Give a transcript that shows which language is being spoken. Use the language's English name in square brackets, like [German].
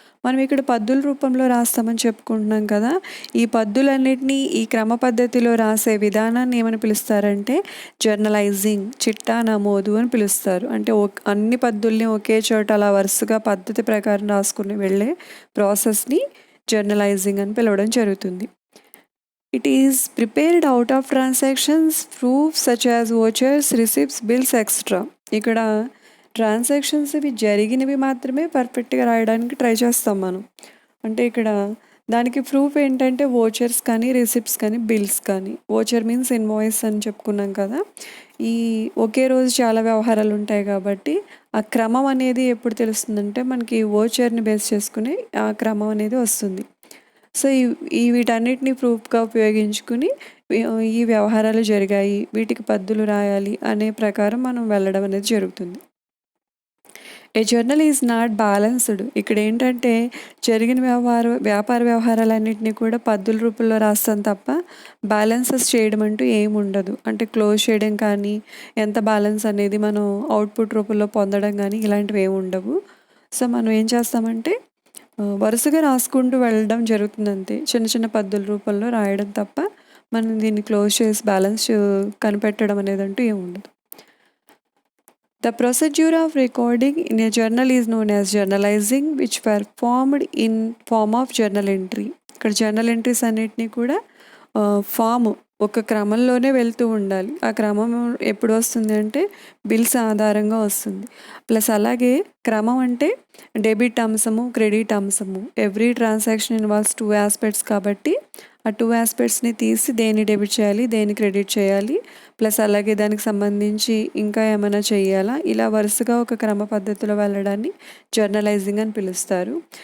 [Telugu] మనం ఇక్కడ పద్దుల రూపంలో రాస్తామని చెప్పుకుంటున్నాం కదా, ఈ పద్దులన్నిటినీ ఈ క్రమ పద్ధతిలో రాసే విధానాన్ని ఏమని పిలుస్తారంటే జర్నలైజింగ్, చిట్టా నమోదు అని పిలుస్తారు. అంటే అన్ని పద్దుల్ని ఒకే చోట అలా వరుసగా పద్ధతి ప్రకారం రాసుకుని వెళ్ళే ప్రాసెస్ని జర్నలైజింగ్ అని పిలవడం జరుగుతుంది. [English] It is prepared out of transactions, proofs such as vouchers, receipts, bills, etc. [Telugu] ఇక్కడ ట్రాన్సాక్షన్స్ ఇవి జరిగినవి మాత్రమే పర్ఫెక్ట్గా రాయడానికి ట్రై చేస్తాం మనం. అంటే ఇక్కడ దానికి ప్రూఫ్ ఏంటంటే వోచర్స్ కానీ, రిసిప్ట్స్ కానీ, బిల్స్ కానీ. వోచర్ మీన్స్ ఇన్వాయిస్ అని చెప్పుకున్నాం కదా! ఈ ఒకే రోజు చాలా వ్యవహారాలు ఉంటాయి కాబట్టి, ఆ క్రమం అనేది ఎప్పుడు తెలుస్తుందంటే మనకి వోచర్‌ని బేస్ చేసుకుని ఆ క్రమం అనేది వస్తుంది. సో, ఈ వీటన్నిటిని ప్రూఫ్‌గా ఉపయోగించుకుని ఈ వ్యవహారాలు జరిగాయి, వీటికి పద్దులు రాయాలి అనే ప్రకారం మనం వెళ్ళడం అనేది జరుగుతుంది. [English] A journal is not balanced. [Telugu] ఇక్కడేంటంటే జరిగిన వ్యాపార వ్యవహారాలన్నిటిని కూడా పద్దుల రూపంలో రాస్తాం తప్ప బ్యాలెన్సెస్ చేయడం అంటూ ఏముండదు. అంటే క్లోజ్ చేయడం కానీ, ఎంత బ్యాలెన్స్ అనేది మనం అవుట్‌పుట్ రూపంలో పొందడం గానీ ఇలాంటివి ఏమి ఉండవు. సో, మనం ఏం చేస్తామంటే వరుసగా రాసుకుంటూ వెళ్ళడం జరుగుతుందంతే. చిన్న చిన్న పద్దుల రూపంలో రాయడం తప్ప మనం దీన్ని క్లోజ్ చేసి బ్యాలెన్స్ కనిపెట్టడం అనేదంటూ ఏముండదు. [English] The procedure of recording in a journal is known as journalizing, which performed in form of journal entry. [Telugu] ఇక్కడ జర్నల్ ఎంట్రీస్ అన్నిటినీ కూడా ఫామ్ ఒక క్రమంలోనే వెళ్తూ ఉండాలి. ఆ క్రమం ఎప్పుడు వస్తుంది అంటే బిల్స్ ఆధారంగా వస్తుంది. ప్లస్ అలాగే క్రమం అంటే డెబిట్ అంశము, క్రెడిట్ అంశము. [English] every transaction involves 2 aspects [Telugu] కాబట్టి ఆ 2 ఆస్పెక్ట్స్ని తీసి దేన్ని డెబిట్ చేయాలి, దేన్ని క్రెడిట్ చేయాలి, ప్లస్ అలాగే దానికి సంబంధించి ఇంకా ఏమైనా చేయాలా, ఇలా వరుసగా ఒక క్రమ పద్ధతిలో వెళ్ళడాన్ని జర్నలైజింగ్ అని పిలుస్తారు.